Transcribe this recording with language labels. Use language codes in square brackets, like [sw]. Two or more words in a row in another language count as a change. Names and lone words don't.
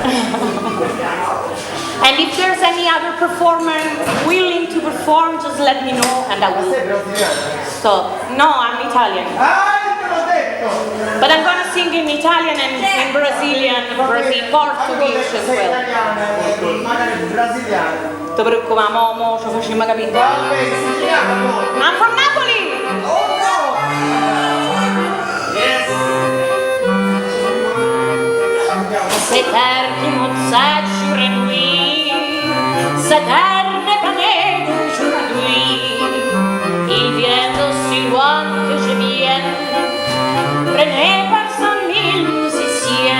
[en] And if there's any other performer willing to perform, just let me know and I will stop. No, I'm Italian. But I'm gonna sing in Italian and in Brazilian, Portuguese as well. [it] Ti preoccupare, mo ci facciamo capire. [en] I'm from Napoli! [fr] Ces terres qui m'obsèdent jour et nuit, ces terres dépanées d'aujourd'hui, ils viennent d'aussi loin que je vienne, prenez par 100 000 musiciens.